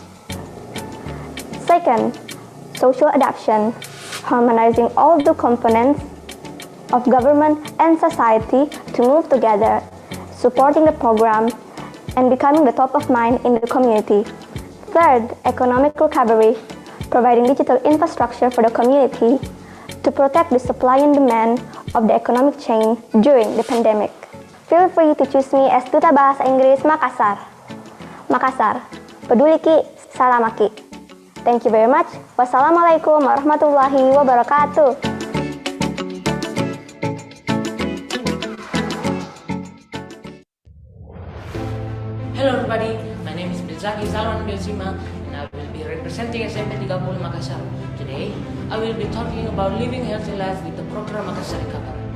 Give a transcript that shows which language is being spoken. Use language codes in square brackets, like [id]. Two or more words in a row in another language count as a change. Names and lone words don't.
[en] Second, social adaptation, harmonizing all the components of government and society to move together, supporting the program and becoming the top of mind in the community. Third, economic recovery, providing digital infrastructure for the community to protect the supply and demand of the economic chain during the pandemic. Feel free to choose me as [id] Duta Bahasa Inggris [en] Makassar. [id] Makassar, peduli ki, salamat ki. [en] Thank you very much. [ar] والسلام عليكم ورحمة الله وبركاته. [en] Hello everybody, my name is Bezaki Salman Benzima and I will be representing SMP 30 Makassar. Today, I will be talking about living healthy life with the program Makassar Recover.